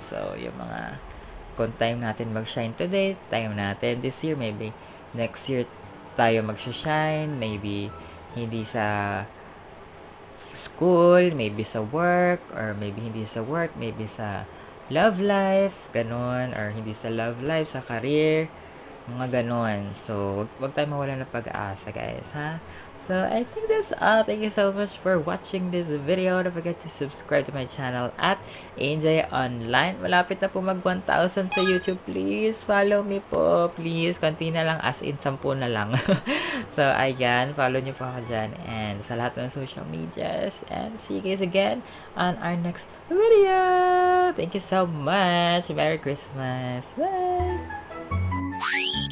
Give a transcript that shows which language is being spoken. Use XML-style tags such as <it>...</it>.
<tl>So, yung mga, kung time natin mag-shine today, time natin this year,</tl> <en>maybe next year</en> <tl>tayo mag-shine, maybe hindi sa school, maybe sa work, or maybe hindi sa work, maybe sa love life, ganun, or hindi sa love life, sa career, mga ganon. So, wag tayo mawalan ng pag-asa, guys, ha?</tl> <en>So, I think that's all. Thank you so much for watching this video. Don't forget to subscribe to my channel at AJ Online.</en> <tl>Malapit na po mag 1,000 sa YouTube.</tl> <en>Please, follow me</en> <tl>po. Please, konti na lang, as in 10 na lang. So, ayan, follow nyo po ako dyan. And sa lahat ng social medias.</tl> <en>And see you guys again on our next video. Thank you so much. Merry Christmas. Bye!</en>